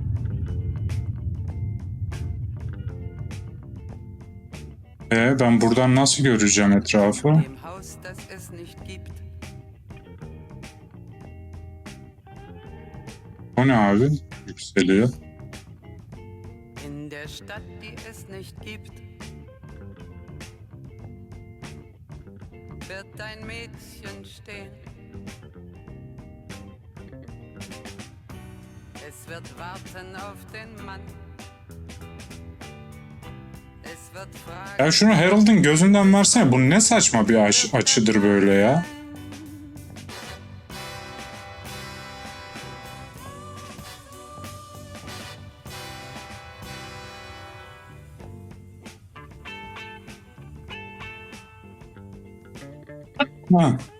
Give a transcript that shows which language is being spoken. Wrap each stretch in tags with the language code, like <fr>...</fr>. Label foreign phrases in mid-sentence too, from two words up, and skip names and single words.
<tr>Ben buradan nasıl göreceğim etrafı?</tr> <de>Dem Haus, das es nicht gibt.</de> <tr>O ne abi? Yükseliyor.</tr> <de>In der Stadt, die es nicht gibt. Wird ein Mädchen stehen. Es wird warten auf den Mann. Es wird fragen.</de> <tr>Ya şunu Harold'un gözünden versene. Bu ne saçma bir açıdır böyle ya. Ha.</tr>